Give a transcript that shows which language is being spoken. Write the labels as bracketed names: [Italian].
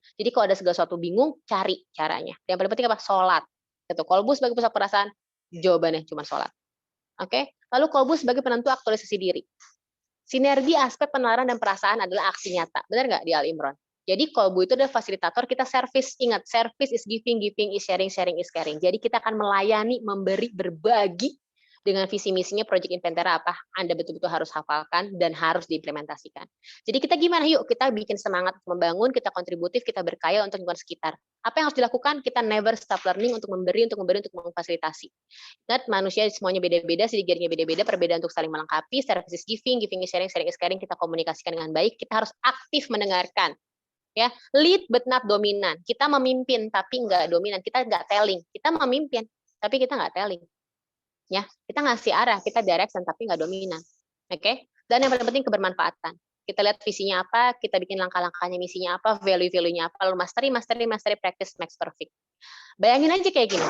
[Indonesian] Jadi kalau ada segala sesuatu bingung, cari caranya. Yang paling penting apa? Sholat. Gitu. Kolbu sebagai pusat perasaan, jawabannya cuma sholat. Oke? Lalu kolbu sebagai penentu aktualisasi diri. Sinergi aspek penalaran dan perasaan adalah aksi nyata. Benar nggak di Al-Imran? Jadi kolbu itu adalah fasilitator, kita service. [English] Ingat, service is giving, giving is sharing, sharing is caring. [Indonesian] Jadi kita akan melayani, memberi, berbagi dengan visi misinya Project Inventera apa Anda betul-betul harus hafalkan dan harus diimplementasikan. Jadi kita gimana? Yuk kita bikin semangat membangun, kita kontributif, kita berkaya untuk lingkungan sekitar. Apa yang harus dilakukan? Kita [English] never stop learning [Indonesian] untuk memberi, untuk memfasilitasi. Ingat, manusia semuanya beda-beda, sedikitnya beda-beda, perbedaan untuk saling melengkapi, [English] service is giving, giving is sharing, sharing is caring, [Indonesian] kita komunikasikan dengan baik, kita harus aktif mendengarkan. [English] Ya, lead but not dominant. [Indonesian] Kita memimpin tapi nggak dominan. Kita nggak telling. Kita memimpin tapi kita nggak telling. Ya, kita ngasih arah, kita direction tapi nggak dominan. Oke? Dan yang paling penting kebermanfaatan. Kita lihat visinya apa, kita bikin langkah-langkahnya, misinya apa, value-value-nya apa, lalu mastery, [English] practice makes perfect. [Indonesian] Bayangin aja kayak gini.